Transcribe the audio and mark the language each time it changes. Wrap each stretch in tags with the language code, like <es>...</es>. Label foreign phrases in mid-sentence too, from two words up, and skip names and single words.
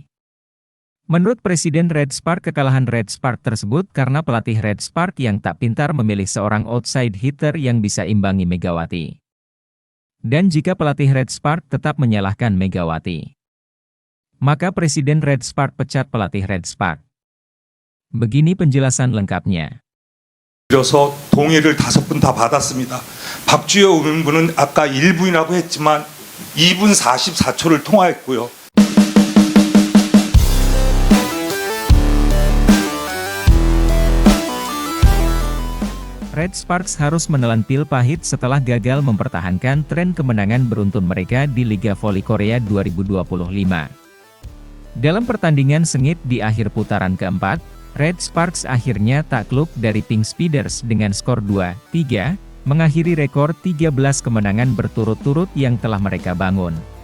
<id>Menurut Presiden Red Spark, kekalahan Red Spark tersebut karena pelatih Red Spark yang tak pintar memilih seorang</id> <en>outside hitter</en> <id>yang bisa imbangi Megawati. Dan jika pelatih Red Spark tetap menyalahkan Megawati, maka Presiden Red Spark pecat pelatih Red Spark. Begini penjelasan lengkapnya.</id> <ko>그래서 동의를 5분 다 받았습니다. 박주여 의원분은 아까 1분이라고 했지만 2분 44초를 통화했고요.</ko> <id>Red Sparks harus menelan pil pahit setelah gagal mempertahankan tren kemenangan beruntun mereka di Liga Voli Korea 2025. Dalam pertandingan sengit di akhir putaran keempat, Red Sparks akhirnya takluk dari Pink Speeders dengan skor 2-3, mengakhiri rekor 13 kemenangan berturut-turut yang telah mereka bangun.</id>